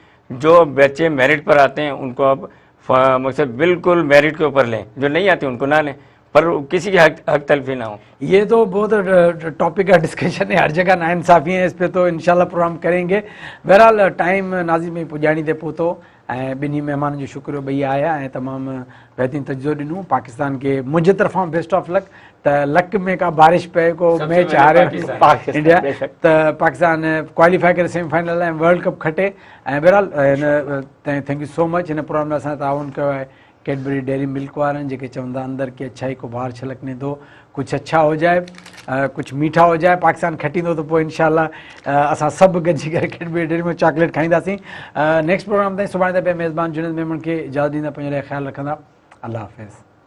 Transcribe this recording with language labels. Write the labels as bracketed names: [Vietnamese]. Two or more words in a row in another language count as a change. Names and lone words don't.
[Urdu] جو بچے میرٹ پر آتے ہیں ان کو آپ مطلب بالکل میرٹ کے اوپر لیں، جو نہیں آتے ان کو نہ لیں، پر کسی کی حق تلفی نہ ہو. یہ تو بہت ٹاپک کا ڈسکشن ہے، ہر جگہ ناانصافی ہے، اس پہ تو ان شاء اللہ پروگرام کریں گے. [Sindhi] बहरहाल टाइम नाज़िम में पुॼाणी ते पहुतो ऐं ॿिन्ही महिमाननि जो शुक्रिया भैया आया ऐं तमामु बहितरीन तजुर्बो ॾिनो। पाकिस्तान के मुंहिंजे तरफ़ां [English] best of luck. [Sindhi] त लक में का बारिश पए को मैच हारे इंडिया त पाकिस्तान क्वालिफाई करे सेमीफाइनल ऐं वर्ल्ड कप खटे। ऐं बहरहाल [English] thank you so much, [Sindhi] हिन प्रोग्राम में असां ताउन कयो आहे कैडबरी डेयरी मिल्क वारनि, जेके चवंदा [Urdu] اندر کی اچھائی کو باہر چھلکنے دو، کچھ اچھا ہو جائے، کچھ میٹھا ہو جائے, [Sindhi] पाकिस्तान खटींदो तो पोइ इंशाल्लाह असां सभु गॾिजी करे कैडबरी डेयरी में चॉकलेट खाईंदासीं। नेक्स्ट प्रोग्राम ताईं सुभाणे ताईं मेज़बान जुनेद मेमन खे इजाज़त ॾींदा, पंहिंजे लाइ ख़्यालु रखंदा। अल्लाह हाफ़िज़।